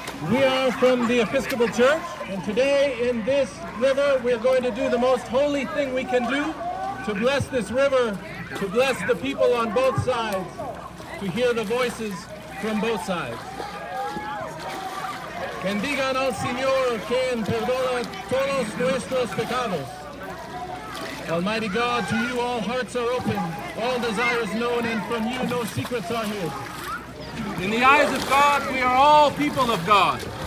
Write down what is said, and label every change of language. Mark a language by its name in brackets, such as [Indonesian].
[English] We are from the Episcopal Church, and today in this river we're going to do the most holy thing we can do to bless this river, to bless the people on both sides, to hear the voices from both sides. [Spanish] Bendigan al Señor quien perdona todos nuestros pecados. [English] Almighty God, to you all hearts are open, all desires known, and from you no secrets are hid. In the eyes of God, we are all people of God.